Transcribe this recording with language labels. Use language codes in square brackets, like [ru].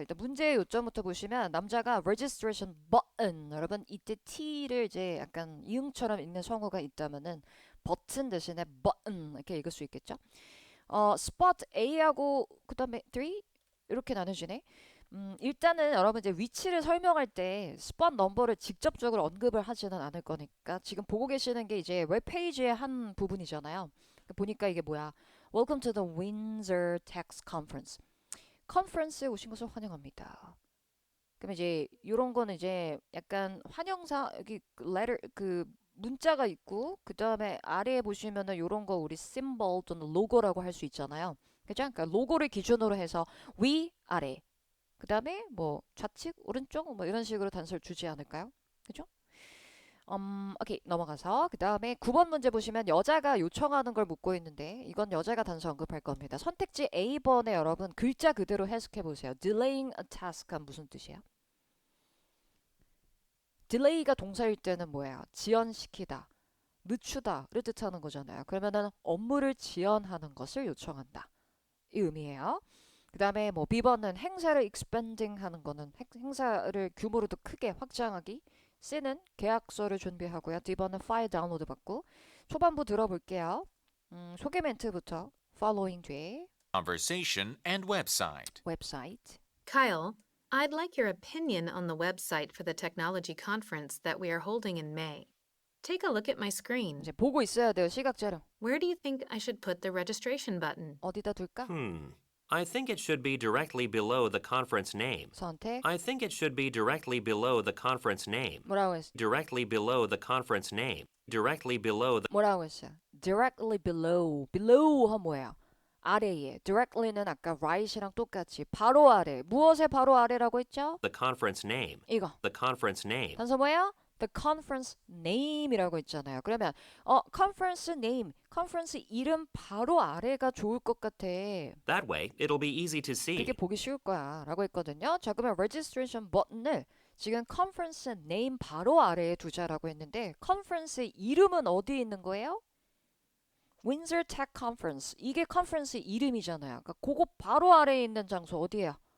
[ko] 일단 문제의 요점부터 보시면 남자가 registration button 여러분 이때 T를 이제 약간 이응처럼 읽는 성우가 있다면은 버튼 대신에 button 이렇게 읽을 수 있겠죠? spot A하고 그 다음에 3 이렇게 나눠지네. 일단은 여러분 이제 위치를 설명할 때 스팟 넘버를 직접적으로 언급을 하지는 않을 거니까 지금 보고 계시는 게 이제 웹페이지의 한 부분이잖아요. 보니까 이게 뭐야? [en] Welcome to the Windsor Tax Conference. [ko] 컨퍼런스에 오신 것을 환영합니다. 그럼 이제 이런 거는 이제 약간 환영사 여기 letter 그 문자가 있고 그 다음에 아래에 보시면은 이런 거 우리 symbol 또는 로고라고 할 수 있잖아요. 그죠? 그러니까 로고를 기준으로 해서 위 아래 그 다음에 뭐 좌측 오른쪽 뭐 이런 식으로 단서를 주지 않을까요? 그죠? 오케이 넘어가서 그 다음에 9번 문제 보시면 여자가 요청하는 걸 묻고 있는데 이건 여자가 단서 언급할 겁니다. 선택지 A번에 여러분 글자 그대로 해석해 보세요. [en] Delaying a task [ko] 가 무슨 뜻이야? delay가 동사일 때는 뭐예요? 지연시키다, 늦추다를 뜻하는 거잖아요. 그러면은 업무를 지연하는 것을 요청한다. 이 의미예요. 그 다음에 뭐 B번은 행사를 expanding 하는 거는 행사를 규모를 더 크게 확장하기. C는 계약서를 준비하고요. D번은 파일 다운로드 받고. 초반부 들어볼게요. 소개 멘트부터 following 뒤에 [en] conversation, and website. [ko] 웹사이트. [en] Kyle, I'd like your opinion on the website for the technology conference that we are holding in May. Take a look at my screen. [ko] 이제 보고 있어야 돼요. 시각 자료. [en] Where do you think I should put the registration button? [ko] 어디다 둘까? [en] I think it should be directly below the conference name. [ko] 선택. [en] I think it should be directly below the conference name. [ko] 뭐라고 했어? [en] Directly below the conference name. Directly below the [ko] 뭐라고 했어요? [en] Directly below. [ko] below가 뭐예요? 아래에. directly는 아까 right이랑 똑같이 바로 아래. 무엇의 바로 아래라고 했죠? [en] conference name. [ko] 이거. [en] The conference name. [ko] 단서 뭐예요? [en] The conference name [ko] 이라고 있잖아요. 그러면 conference name, conference 이름 바로 아래가 좋을 것 같아. [en] That way, it'll be easy to see. [ko] 그게 보기 쉬울 거야 라고 했거든요. 자, 그러면 registration 버튼을 지금 conference name 바로 아래에 두자라고 했는데 conference 이름은 어디에 있는 거예요? [en] Windsor Tech Conference. [ko] 이게 컨퍼런스 이름이잖아요. 그러니까 그거 바로 아래에 있는 장소 어디예요?